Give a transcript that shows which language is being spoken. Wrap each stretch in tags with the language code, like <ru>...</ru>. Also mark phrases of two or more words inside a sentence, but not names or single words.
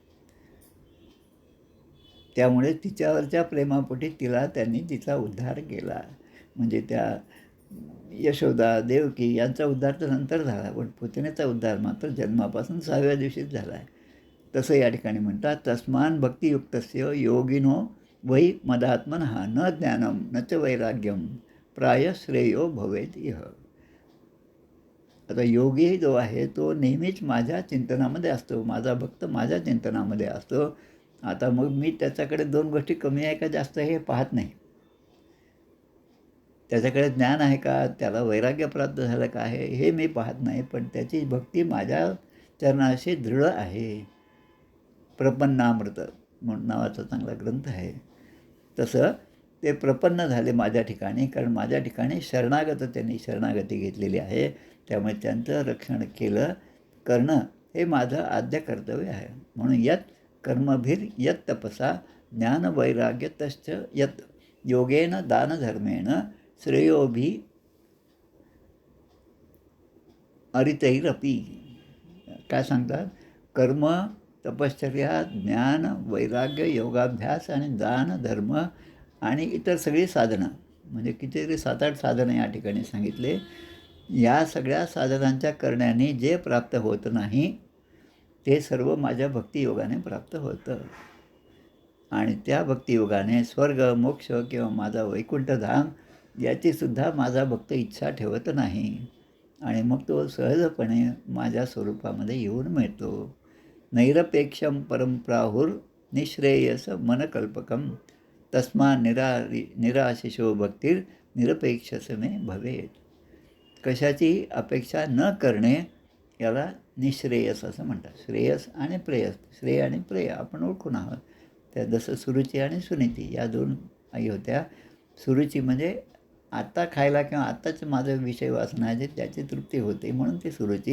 <mr>त्यामुळे तिच्यावरच्या प्रेमापोटी त्यांनी तिचा उद्धार केला. म्हणजे त्या यशोदा, देवकी यांचा उद्धार तर नंतर झाला, पण पुतनेचा उद्धार मात्र जन्मापासून 6व्या दिवशीच झाला आहे. तसं या ठिकाणी म्हणतात,</mr> <sa>तस्मान भक्तियुक्तस्य योगिनो वै मदात्मनः न ज्ञानम न च वैराग्यम प्राय श्रेयो भवेत इह.</sa> <mr>आता योगी जो आहे तो नेहमीच माझ्या चिंतनामध्ये असतो, माझा भक्त माझ्या चिंतनामध्ये असतो. आता मग मी त्याच्याकडे दोन गोष्टी कमी आहे का जास्त हे पाहत नाही. त्याच्याकडे ज्ञान आहे का, त्याला वैराग्य प्राप्त झालं का आहे हे मी पाहत नाही, पण त्याची भक्ती माझ्या चरणाशी दृढ आहे. प्रपन्नामृत म्हणून नावाचा चांगला ग्रंथ आहे. तसं ते प्रपन्न झाले माझ्या ठिकाणी, कारण माझ्या ठिकाणी त्यांनी शरणागती घेतलेली आहे. त्यामुळे त्यांचं रक्षण करणं हे माझं आद्य कर्तव्य आहे.</mr> <sa>म्हणून यत कर्मभिर यत तपसा ज्ञान वैराग्य तश्च यत योगेन दानधर्मेण श्रेयोभी अरितैरपी.</sa> <mr>काय सांगतात? कर्म, तपश्चर्या, ज्ञान, वैराग्य, योगाभ्यास आणि दान, धर्म आणि इतर सगळी साधनं, म्हणजे कितीतरी 7-8 साधनं या ठिकाणी सांगितले. या सगळ्या साधनांच्या करण्याने जे प्राप्त होत नाही ते सर्व माझ्या भक्तियोगाने प्राप्त होतं. आणि त्या भक्तियोगाने स्वर्ग, मोक्ष किंवा माझा वैकुंठधाम याचीसुद्धा माझा भक्त इच्छा ठेवत नाही. आणि मग तो सहजपणे माझ्या स्वरूपामध्ये येऊन मिळतो.</mr> <sa>नैरपेक्षम परमप्राहुर निःश्रेयस मनकल्पकम तस्मा निराशिषो भक्तीर निरपेक्षस मे भवेत.</sa> <mr>कशाची अपेक्षा न करणे याला निःश्रेयस असं म्हणतात. श्रेयस आणि प्रेयस, श्रेय आणि प्रेय आपण ओळखून आहोत. त्या जसं सुरुची आणि सुनीती या दोन आई होत्या. सुरुची म्हणजे आत्ता खायला किंवा आत्ताच माझं विषय वासना आहे त्याची तृप्ती होते म्हणून ती सुरुची.</mr>